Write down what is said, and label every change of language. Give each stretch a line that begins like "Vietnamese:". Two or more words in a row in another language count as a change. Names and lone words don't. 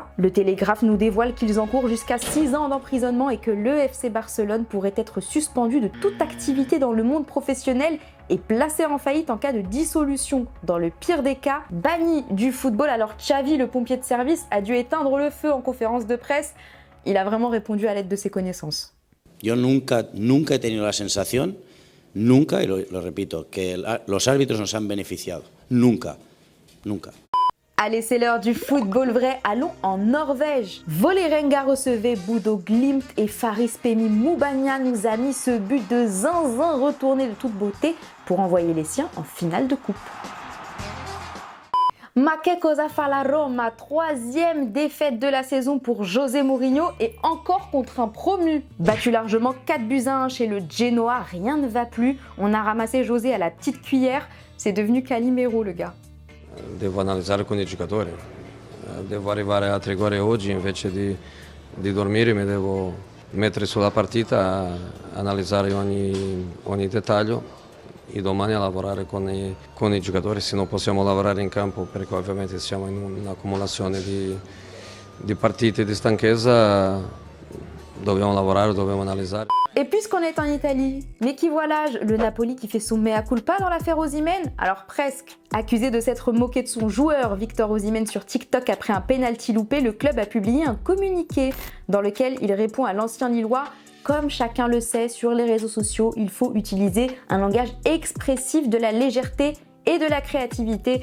French: Le Télégraphe nous dévoile qu'ils encourent jusqu'à 6 ans d'emprisonnement et que le FC Barcelone pourrait être suspendu de toute activité dans le monde professionnel et placé en faillite en cas de dissolution. Dans le pire des cas, banni du football. Alors Xavi, le pompier de service, a dû éteindre le feu en conférence de presse. Il a vraiment répondu à l'aide de ses connaissances.
Spanish: Yo nunca he tenido la sensación, nunca, y lo repito, que los árbitros nos han beneficiado. Nunca.
French: Allez, c'est l'heure du football vrai. Allons en Norvège. Vålerenga recevait Bodo Glimt et Faris Pemi Mubanya nous a mis ce but de zinzin retourné de toute beauté pour envoyer les siens en finale de coupe.
Italian: Ma che cosa fa la Roma?
French: 3e défaite de la saison pour José Mourinho et encore contre un promu. Battu largement 4-1 chez le Genoa, rien ne va plus. On a ramassé José à la petite cuillère. C'est devenu Calimero le gars.
Italian: Devo analizzare con i giocatori, devo arrivare a 3 gol oggi invece di dormire, mi devo mettere sulla partita, analizzare ogni dettaglio e domani a lavorare con i giocatori, se non possiamo lavorare in campo perché ovviamente siamo in un'accumulazione di partite di stanchezza, dobbiamo lavorare, dobbiamo analizzare.
French: Et puisqu'on est en Italie, mais qui voit l'âge, le Napoli qui fait son
Latin: mea culpa
French: dans l'affaire Osimhen? Alors presque. Accusé de s'être moqué de son joueur Victor Osimhen sur TikTok après un penalty loupé, le club a publié un communiqué dans lequel il répond à l'ancien Lillois. Comme chacun le sait, sur les réseaux sociaux, il faut utiliser un langage expressif de la légèreté et de la créativité.